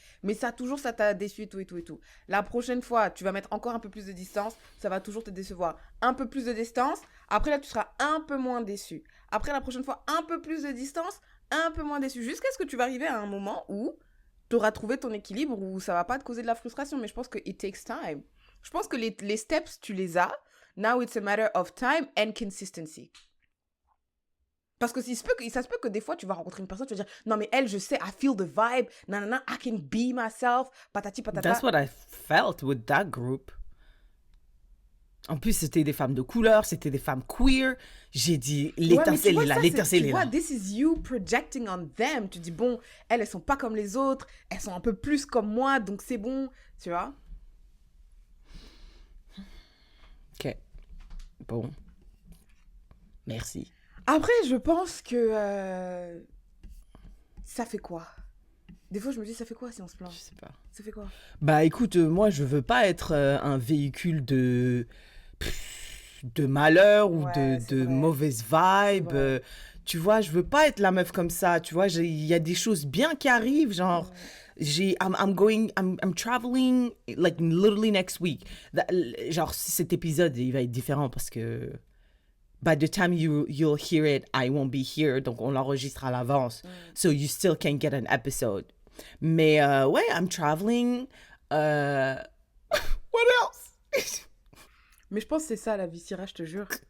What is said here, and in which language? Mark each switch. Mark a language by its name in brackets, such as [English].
[French] Mais ça t'a déçu et tout, et tout, et tout. La prochaine fois, tu vas mettre encore un peu plus de distance, ça va toujours te décevoir. Un peu plus de distance, après là, tu seras un peu moins déçu. Après, la prochaine fois, un peu plus de distance, un peu moins déçu. Jusqu'à ce que tu vas arriver à un moment où tu auras trouvé ton équilibre, où ça va pas te causer de la frustration. Mais je pense que [English] it takes time. [French] Je pense que les steps, tu les as. [English] Now it's a matter of time and consistency. [French] Parce que ça se peut que des fois, tu vas rencontrer une personne, tu vas dire, non, mais elle, je sais, [English] I feel the vibe, [French] nanana, [English] I can be myself, [French] patati patata. [English] That's what I felt with that group. [French] En plus, c'était des femmes de couleur, c'était des femmes queer. J'ai dit, l'étincelle est là, l'étincelle est là. Tu vois, [English] this is you projecting on them. [French] Tu dis, bon, elles sont pas comme les autres, elles sont un peu plus comme moi, donc c'est bon, tu vois. Ok. Bon. Merci. Après, je pense que ça fait quoi? Des fois, je me dis, ça fait quoi si on se plaint? Je sais pas. Ça fait quoi? Bah écoute, moi je veux pas être un véhicule de malheur ou Ouais, c'est de vrai. mauvaise C'est vibe. vrai. Tu vois, je veux pas être la meuf comme ça. Tu vois, il y a des choses bien qui arrivent, genre. [English] I'm traveling like literally next week. [French] Genre cet épisode il va être différent parce que [English] by the time you'll hear it, I won't be here, [French] donc on l'enregistre à l'avance. [English] So you still can get an episode. [French] Mais ouais, [English] I'm traveling. What else? [French] Mais je pense que c'est ça la vie, Syrah, je te jure.